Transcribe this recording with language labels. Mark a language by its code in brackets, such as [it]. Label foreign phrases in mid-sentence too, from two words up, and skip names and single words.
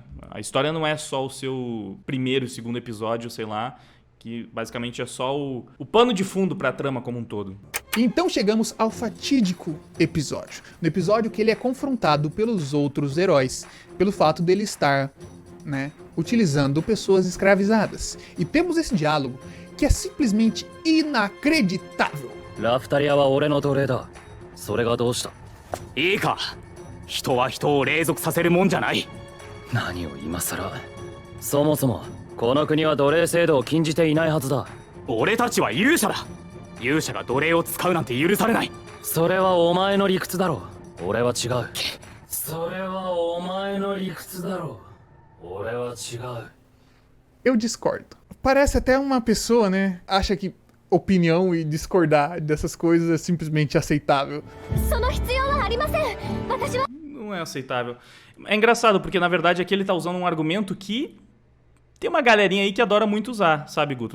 [pt] A história não é só o seu primeiro e segundo episódio, sei lá, que basicamente é só o pano de fundo pra trama como um todo. Então chegamos ao fatídico episódio. No episódio que ele é confrontado pelos outros heróis, pelo fato dele estar, né, utilizando pessoas escravizadas. E temos esse diálogo que é simplesmente inacreditável. [ja] ラフタリアは俺の奴隷だ。それがどうした？いいか。人は人を隷属させるもんじゃない。何を今さら。そもそもこの国は奴隷制度を禁じていないはずだ。俺たちは勇者だ。勇者が奴隷を使うなんて許されない。それはお前の理屈だろ。俺は違う。それはお前の理屈だろ。俺は違う。 [pt] Eu discordo. Parece até uma pessoa, né, acha que opinião e discordar dessas coisas é simplesmente aceitável. Não é aceitável. É engraçado, porque na verdade aqui ele tá usando um argumento que tem uma galerinha aí que adora muito usar, sabe, Guto?